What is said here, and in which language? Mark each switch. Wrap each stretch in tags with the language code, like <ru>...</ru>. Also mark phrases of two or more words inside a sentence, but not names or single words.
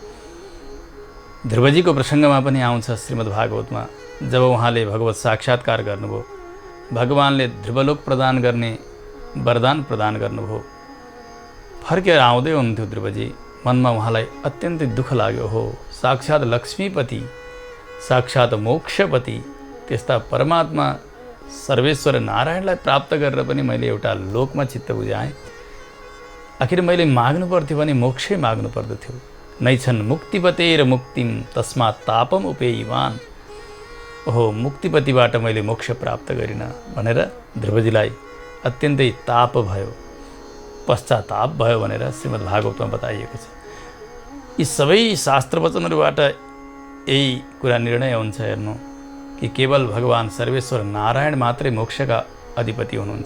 <ne>ध्रुवजीको प्रसङ्गमा पनि आउँछ श्रीमद् भागवतमा, जब उहाँले भगवत साक्षात्कार गर्नुभयो, भगवानले ध्रुवलोक प्रदान गर्ने वरदान प्रदान गर्नुभयो। फर्केर आउँदै हुनुहुन्थ्यो ध्रुवजी, मनमा उहाँलाई अत्यन्तै दुःख लाग्यो। हो, साक्षात् लक्ष्मीपति, साक्षात् मोक्षपति त्यस्ता परमात्मा सर्वेश्वर नारायणलाई प्राप्त गरेर पनि मैले एउटा लोकमा चित्त बुझाएँ। आखिर मैले माग्नु पर्थ्यो भने मोक्षै माग्नु पर्दथ्यो।</ne> <sa>नैछन् मुक्तिपतेर मुक्तिम तस्मात् तापम उपेयिवान।</sa> <ne>ओहो, मुक्तिपतिबाट मैले मोक्ष प्राप्त गरिनँ भनेर ध्रुवजीलाई अत्यन्तै ताप भयो, पश्चाताप भयो भनेर श्रीमद् भागवतमा बताइएको छ। यी सबै शास्त्र वचनहरूबाट यही कुरा निर्णय हुन्छ हेर्नु कि केवल भगवान सर्वेश्वर नारायण मात्रै मोक्षका अधिपति हुनुहुन्छ।</ne>